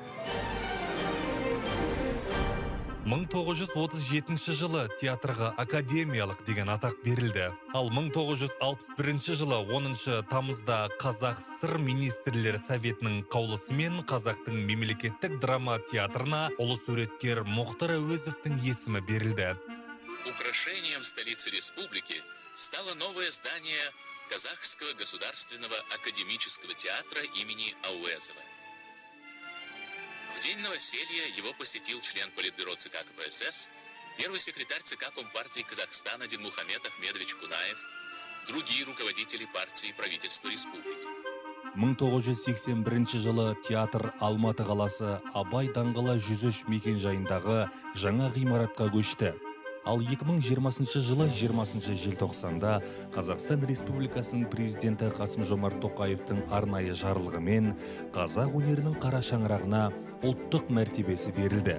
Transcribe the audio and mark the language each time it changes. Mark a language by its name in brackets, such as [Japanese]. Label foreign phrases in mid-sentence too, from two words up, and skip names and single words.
[Kazakh] 1937 жылы театрға академиялық деген атақ берілді. Ал 1961 жылы 10 тамызда Қазақ СССР министрлер советінің қаулысымен Қазақтың мемлекеттік драма театрына ұлы суреткер Мұхтар Әуезовтың есімі берілді. [Russian] Украшением столицы республики стало новое здание Казахского государственного академического театра имени Әуезова. В день новоселья его посетил член Политбюро ЦК КПСС, первый секретарь ЦК Компартии Казахстана Динмухамед Ахмедович Кунаев, другие руководители партии и правительства республики. [Kazakh] 1981 жылы театр Алматы қаласы Абай даңғылы 103 мекен-жайындағы жаңа ғимаратқа көшті. Ал 2020 жылы 20 желтоқсанда Қазақстан Республикасының президенті Қасым-Жомарт Тоқаевтың арнайы жарлығымен қазақ өнерінің қара шаңырағына ұлттық мәртебесі берілді.